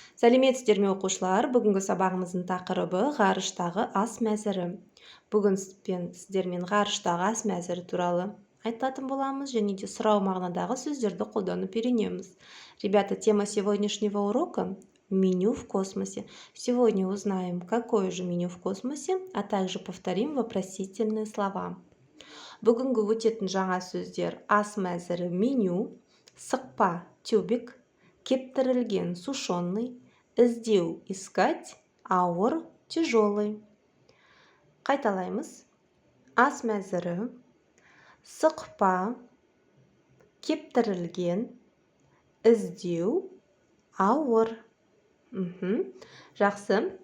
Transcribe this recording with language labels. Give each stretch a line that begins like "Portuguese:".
Kazakh: Сәлеметсіздер ме оқушылар? Бүгінгі сабағымыздың тақырыбы ғарыштағы ас мәзірі. Бүгін сіздермен ғарыштағы ас мәзірі туралы айтатын боламыз, және де сұрау мағынадағы сөздерді қолданып үйренеміз.
Russian: Ребята, тема сегодняшнего урока – меню в космосе. Сегодня узнаем, какое же меню в космосе, а также повторим вопросительные слова.
Kazakh: Бүгінгі өтетін жаңа сөздер: ас мәзірі меню, сықпа тюбик, кептірілген сушеный, іздеу искать, ауыр тяжелый. Қайталаймыз: ас мәзірі, сықпа, кептірілген, іздеу, ауыр. Жақсы.